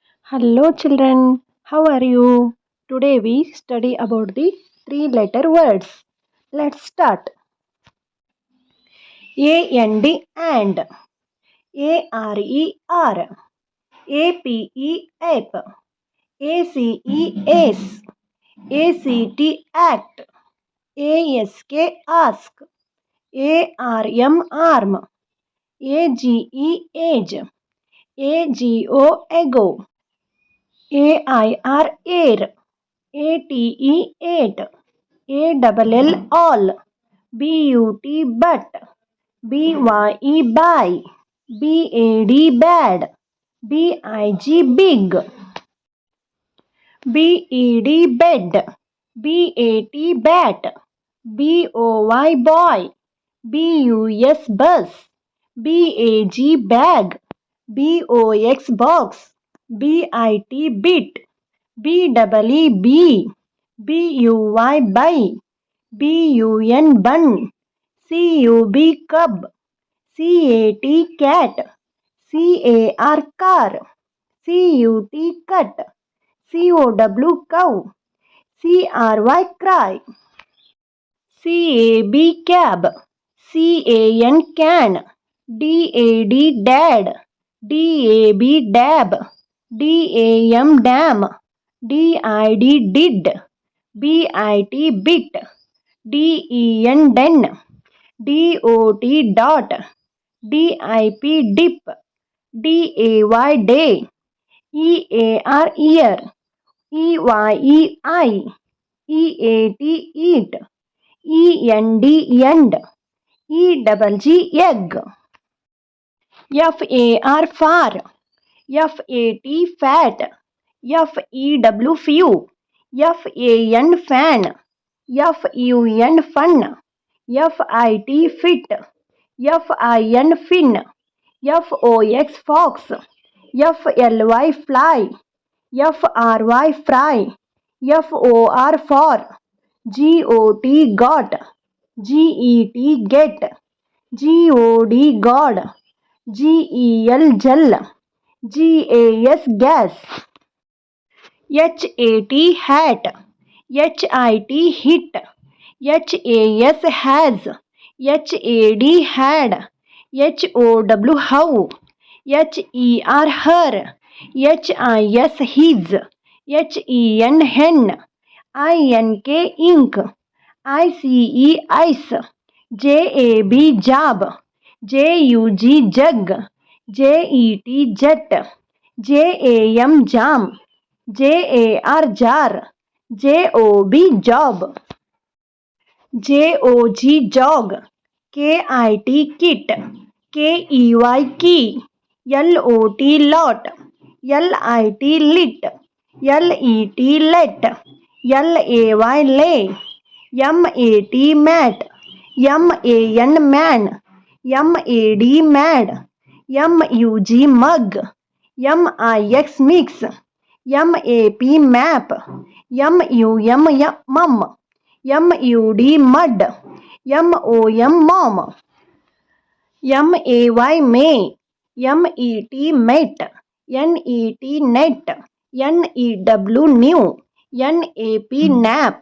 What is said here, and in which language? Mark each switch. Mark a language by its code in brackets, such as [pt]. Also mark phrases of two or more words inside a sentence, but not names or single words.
[en] Hello children, how are you? Today we study about the three-letter words. Let's start. A-N-D and A-R-E-R A-P-E ape A-C-E ace A-C-T act A-S-K ask A-R-M arm A-G-E age A-G-O ego A-I-R air A-T-E eight A-double-L all B-U-T but B-Y-E buy B-A-D bad B-I-G big B-E-D bed B-A-T bat B-O-Y boy B-U-S bus B-A-G bag B-O-X box B-I-T bit B-double-E bee B-U-Y buy B-U-N bun C-U-B cub C-A-T cat C-A-R car C-U-T cut C-O-W cow C-R-Y cry C-A-B cab C-A-N can D-A-D dad D-A-B dab D-A-M dam D-I-D did B-I-T bit D-E-N den D-O-T dot D-I-P dip D-A-Y day E-A-R ear E-Y-E-I E-A-T eat E-N-D end E-double-G egg F-A-R far F-A-T fat F-E-W few F-A-N fan F-U-N fun F-I-T fit F-I-N fin F-O-X fox F-L-Y fly F-R-Y fry F-O-R for G-O-T got G-E-T get G-O-D god G-E-L gel G-A-S gas H-A-T hat H-I-T hit H-A-S has H-A-D had H-O-W how H-E-R her H-I-S his H-E-N hen I-N-K ink I-C-E ice J-A-B job J-U-G jug J-E-T jet J-A-M jam J-A-R jar J-O-B job J-O-G jog K-I-T kit K-E-Y key L-O-T lot L-I-T lit L-E-T let L-A-Y lay M-A-T mat M-A-N man M-A-D mad M-U-G mug M-I-X mix M-A-P map M-U-M mum M-U-D mud M-O-M mom M-A-Y may M-E-T met N-E-T net N-E-W new N-A-P nap